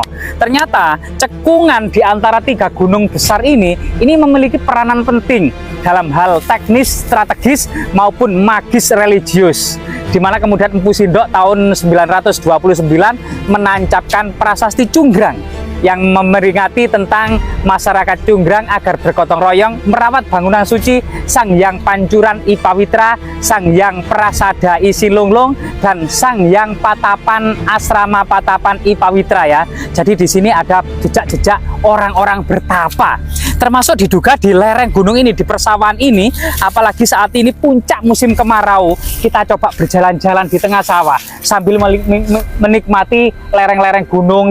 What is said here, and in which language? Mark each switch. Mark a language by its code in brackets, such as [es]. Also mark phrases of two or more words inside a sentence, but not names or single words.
[id] Ternyata cekungan di antara tiga gunung besar ini memiliki peranan penting dalam hal teknis, strategis maupun magis religius, di mana kemudian Empu Sindok tahun 929 menancapkan prasasti Cunggrang yang memeringati tentang masyarakat Cunggrang agar bergotong royong merawat bangunan suci Sang Hyang Pancuran Ipawitra, Sang Hyang Prasada Isilunglung, dan Sang Hyang Patapan Asrama Patapan Ipawitra ya. Jadi di sini ada jejak-jejak orang-orang bertapa. Termasuk diduga di lereng gunung ini, di persawahan ini, apalagi saat ini puncak musim kemarau, kita coba berjalan-jalan di tengah sawah sambil menikmati lereng-lereng gunung.